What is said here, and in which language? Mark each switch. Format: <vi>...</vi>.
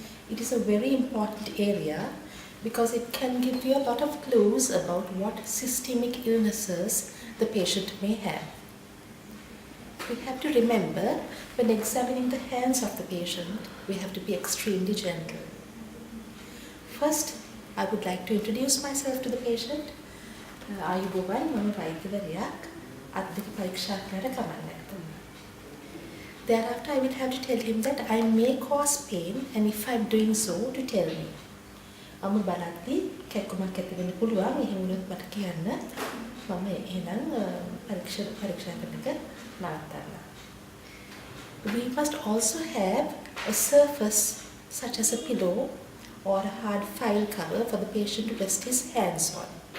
<en>It is a very important area because it can give you a lot of clues about what systemic illnesses the patient may have. We have to remember, when examining the hands of the patient, we have to be extremely gentle. First, I would like to introduce myself to the patient.</en> <si>ආයුබෝවන් මම වෛද්‍යවරියක් අද්දක පරීක්ෂාකාර කමන්නක්.</si> <en>Thereafter, I will have to tell him that I may cause pain, and if I'm doing so, to tell me.</en> <si>මම බලද්දී කැක්කුමක් ඇති වෙන්න පුළුවන්. එහෙම වුණොත් මට කියන්න. මම එහෙනම් පරීක්ෂා කරන එක නවත්තන්න.</si> <en>We must also have a surface such as a pillow or a hard file cover for the patient to rest his hands on.</en>